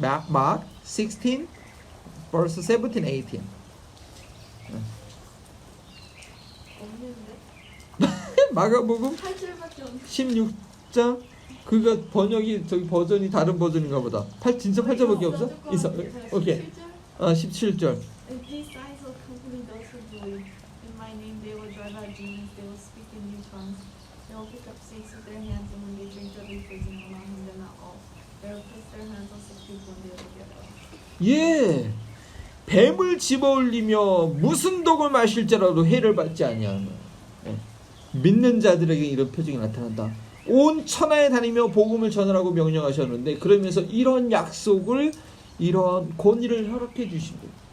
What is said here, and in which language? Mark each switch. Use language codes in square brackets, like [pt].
[en] Mark 16 verse 17, 18. [ko] 없는데? 마가복음 8절밖에 없는데. 16장 그거 번역이 저기 버전이 다른 버전인가 보다. 진짜 8절밖에 없어? 있어. 오케이. 17절. [en] And these signs will accompany those who believe. In my name they will drive out demons, they will speak in new tongues. They will pick up snakes with their hands, and when they drink deadly poison will not harm them at all. They will place their hands on sick people and they will get well. [ko] 예. 뱀을 집어올리며 무슨 독을 마실지라도 해를 받지 아니하며. 믿는 자들에게 이런 표징이 나타난다. 온 천하에 다니며 복음을 전하라고 명령하셨는데 그러면서 이런 약속을 이런 권위를 허락해 주신 거예요.